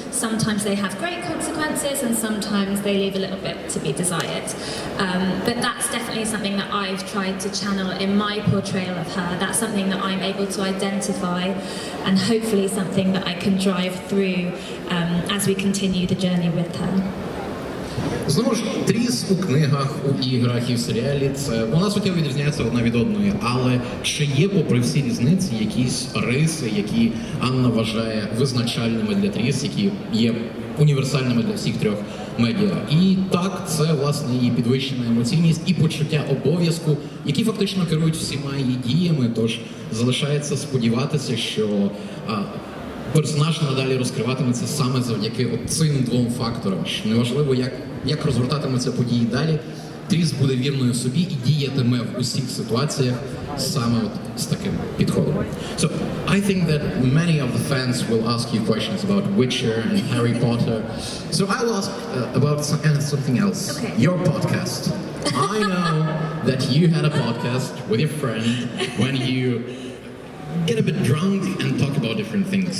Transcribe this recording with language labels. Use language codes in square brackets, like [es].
[en] Sometimes they have great consequences and sometimes they leave a little bit to be desired. But that's definitely something that I've tried to channel in my portrayal of her. That's something that I'm able to identify and hopefully something that I can drive through as we continue the journey with her. [uk] Знову ж, Тріс у книгах, у іграх і в серіалі вона суттєво відрізняється одна від одної, але чи є, попри всі різниці, якісь риси, які Анна вважає визначальними для Тріс, які є універсальними для всіх трьох медіа? І так, це, власне, її підвищена емоційність і почуття обов'язку, які фактично керують всіма її діями, тож залишається сподіватися, що персонаж надалі розкриватиметься саме завдяки цим двом факторам. Неважливо, як розгортатимуться події далі, Тріс буде вірною собі і діятиме в усіх ситуаціях саме з таким підходом. [en] So, I think that many of the fans will ask you questions about Witcher and Harry Potter. So I'll ask about something else. Okay. Your podcast. I know that you had a podcast with your friend when you get a bit drunk and talk about different things.